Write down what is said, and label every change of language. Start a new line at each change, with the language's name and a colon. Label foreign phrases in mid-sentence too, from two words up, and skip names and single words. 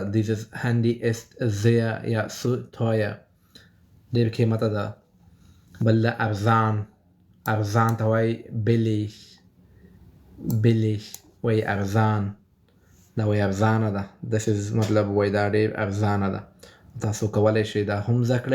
German: Dieses Handy ist sehr یا zu teuer.
Pashto: ډېر قیمته ده. بل ده ارزان. ارزان ته وایي
German: billig. billig.
Pashto: وایي ارزان. دا وایي ارزانه ده. داسې مطلب وایي دا ډېر ارزانه ده. تاسو کولی شئ دا هم زده کړئ.